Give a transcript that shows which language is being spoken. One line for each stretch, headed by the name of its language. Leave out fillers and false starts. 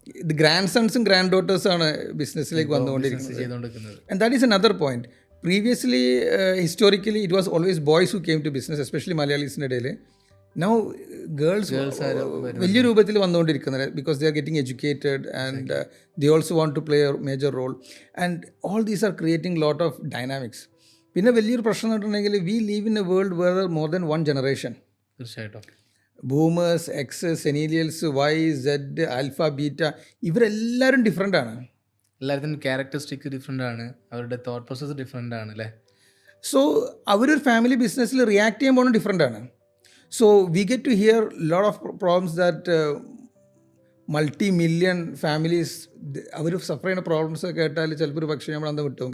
Malayalam: The grand സൺസും grand ഡോട്ടേഴ്സാണ് ബിസിനസ്സിലേക്ക് വന്നുകൊണ്ടിരിക്കുന്നത്.
English: And that is another point. Previously, historically, it was always boys who came to business, especially Malayalees-
Malayalam: ന്റെ ഇടയിൽ.
English: Now, girls
Malayalam: വലിയ രൂപത്തിൽ വന്നുകൊണ്ടിരിക്കുന്നത്
English: because they are getting educated and they also want to play a major role. And all these are creating lot of dynamics.
Malayalam: പിന്നെ വലിയൊരു പ്രശ്നം എന്ന് പറഞ്ഞിട്ടുണ്ടെങ്കിൽ
English: we live in a world where there are more than one generation.
Malayalam: തീർച്ചയായിട്ടും. Boomers, X, സെനീലിയൽസ്, Y, Z, alpha, beta, ഇവരെല്ലാവരും different ആണ്. എല്ലാത്തിനും characteristic different ആണ്, അവരുടെ തോട്ട് പ്രോസസ്സ് ഡിഫറെൻ്റ് ആണ് അല്ലേ. സോ അവരൊരു ഫാമിലി ബിസിനസ്സിൽ റിയാക്ട് ചെയ്യുമ്പോൾ ഡിഫറെൻ്റ് ആണ്.
English: so we get to hear lot of problems that multi million families
Malayalam: അവർ സഫർ ചെയ്യുന്ന പ്രോബ്ലംസ് കേട്ടാൽ ചിലപ്പോൾ ഒരു പക്ഷേ നമ്മൾ അന്ന് വിട്ടും.